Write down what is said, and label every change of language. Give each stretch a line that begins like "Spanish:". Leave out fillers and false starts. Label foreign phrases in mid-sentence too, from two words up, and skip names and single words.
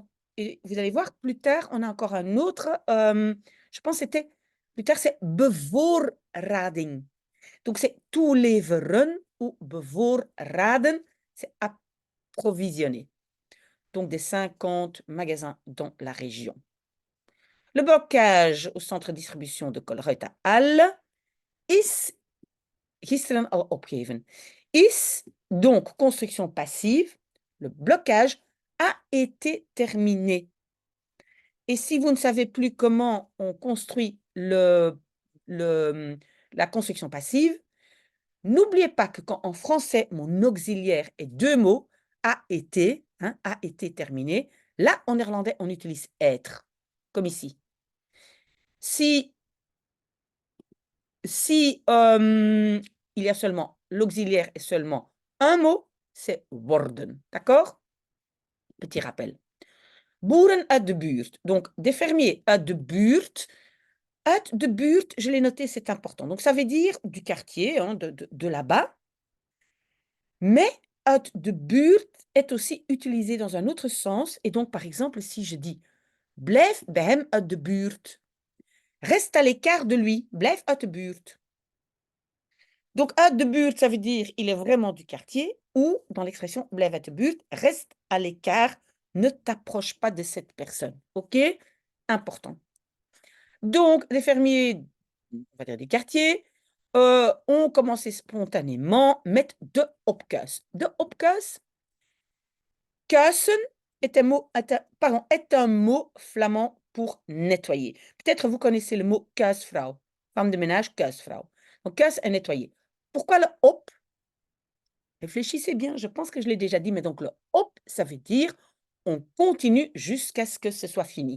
French: Et vous allez voir plus tard, on a encore un autre, je pense que c'était, plus tard c'est bevoorrading. Donc c'est toeleveren ou bevoorraden, c'est approvisionner. Donc des 50 magasins dans la région. Le blocage au centre de distribution de Colruyt à Halle
Dutch: is gisteren al opgegeven.
French: Is donc construction passive, le blocage a été terminé. Et si vous ne savez plus comment on construit la construction passive, n'oubliez pas que quand en français, mon auxiliaire est deux mots, a été, a été terminé, là, en néerlandais, on utilise être, comme ici. Si il y a seulement l'auxiliaire est seulement un mot, c'est worden, d'accord? Petit rappel.
Dutch: Boeren uit de buurt,
French: donc des fermiers
Dutch: uit de buurt. Uit de buurt,
French: je l'ai noté, c'est important. Donc ça veut dire du quartier, de là-bas. Mais
Dutch: uit de buurt
French: est aussi utilisé dans un autre sens. Et donc, par exemple, si je dis
Dutch: blijf bij hem uit de buurt,
French: reste à l'écart de lui,
Dutch: blijf uit de buurt.
French: Donc,
Dutch: uit de buurt,
French: ça veut dire il est vraiment du quartier, ou dans l'expression
Dutch: blijf uit de buurt,
French: reste à l'écart, ne t'approche pas de cette personne. OK? Important. Donc, les fermiers, on va dire des quartiers, ont commencé spontanément
Dutch: met de opkuis. De opkuis,
French: kuisen est un mot flamand pour nettoyer. Peut-être vous connaissez le mot kuisvrouw, femme de ménage, kuisvrouw. Donc, kuis est nettoyer. Pourquoi le op? Réfléchissez bien, je pense que je l'ai déjà dit, mais donc le op, ça veut dire on continue jusqu'à ce que ce soit fini.